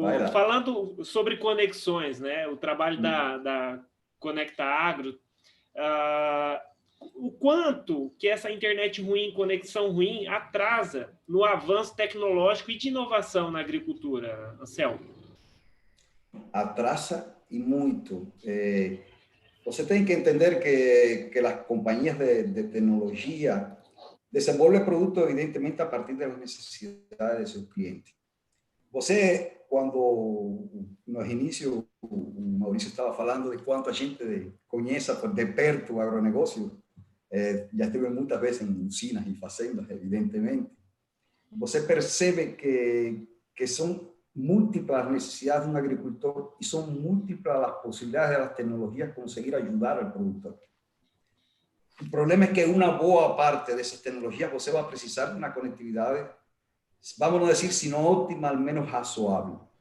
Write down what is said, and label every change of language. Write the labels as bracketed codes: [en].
[pt] Falando sobre conexões, né? O trabalho da Conecta Agro, o quanto que essa internet ruim, conexão ruim, atrasa no avanço tecnológico e de inovação na agricultura, Anselmo? [es] Atrasa y mucho. [pt] Você tem que entender que [es] las compañías de tecnología desenvolven productos evidentemente a partir de las necesidades de sus clientes. [pt] Você, quando nos inicios, o Maurício estava falando de quanto a gente conhece de perto o agronegócio, já estive muitas vezes em usinas e fazendas, evidentemente. Você percebe que são múltiplas [es] las necesidades de un agricultor y son múltiples las posibilidades de las tecnologías conseguir ayudar al productor. El problema es que una boa parte de esas tecnologías você va a precisar de una conectividad, vamos a decir, si no óptima, al menos razoable.